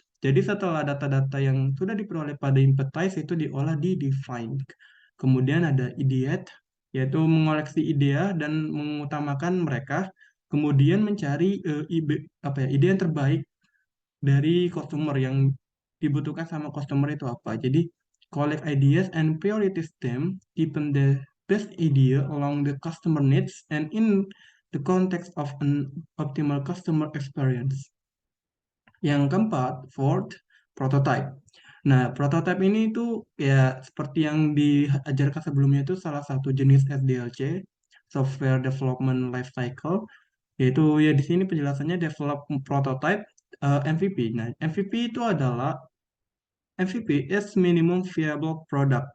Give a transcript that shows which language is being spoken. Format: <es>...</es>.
<id>Jadi setelah data-data yang sudah diperoleh pada empathize itu diolah di define. Kemudian ada ideate, yaitu mengoleksi ide dan mengutamakan mereka. Kemudian mencari ide yang terbaik dari customer yang dibutuhkan sama customer itu apa.</id> <en>Jadi collect ideas and prioritize them, deepen the best idea along the customer needs and in the context of an optimal customer experience.</en> <id>Yang keempat, fourth, prototype. Nah, prototype ini itu ya seperti yang diajarkan sebelumnya itu salah satu jenis SDLC, Software Development Life Cycle, yaitu ya di sini penjelasannya develop prototype, MVP. Nah, MVP itu adalah</id> <en>MVP is minimum viable product.</en>